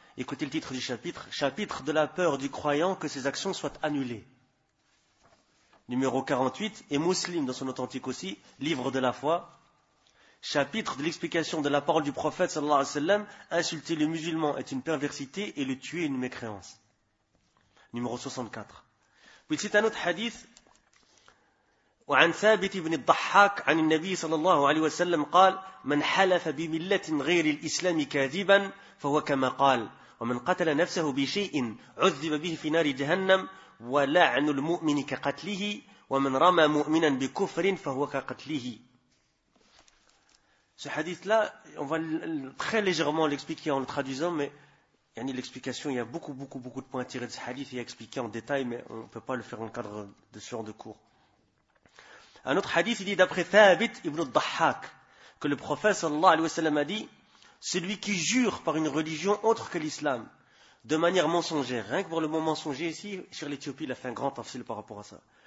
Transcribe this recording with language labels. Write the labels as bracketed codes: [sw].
[fr] Écoutez le titre du chapitre. Chapitre de la peur du croyant que ses actions soient annulées. Numéro 48. Et Muslim dans son authentique aussi, livre de la foi. Chapitre de l'explication de la parole du prophète, [ar] sallallahu alayhi wa sallam. [fr] Insulter le musulman est une perversité et le tuer une mécréance. Numéro 64. Puis c'est un autre hadith. [ar] وعن ثابت بن الضحاك عن النبي صلى الله عليه وسلم قال من حلف بملة غير الإسلام كاذبا فهو كما قال ومن قتل نفسه بشيء عذب به في نار جهنم ولعن المؤمن كقتله ومن رمى مؤمنا بكفر فهو كقتله. [fr] Ce hadith là, on va très légèrement l'expliquer en le traduisant, mais يعني l'explication, il y a beaucoup de points tirés de ce hadith et expliqué en détail, mais on peut pas le faire en cadre de ce genre de cours. Un autre hadith, il dit d'après Thabit ibn al-Dahhak, que le prophète [ar] sallallahu alayhi wa sallam [fr] a dit, celui qui jure par une religion autre que l'islam, de manière mensongère, rien que pour le mot mensonger ici, sur l'Éthiopie, il a fait un grand tafsil par rapport à ça.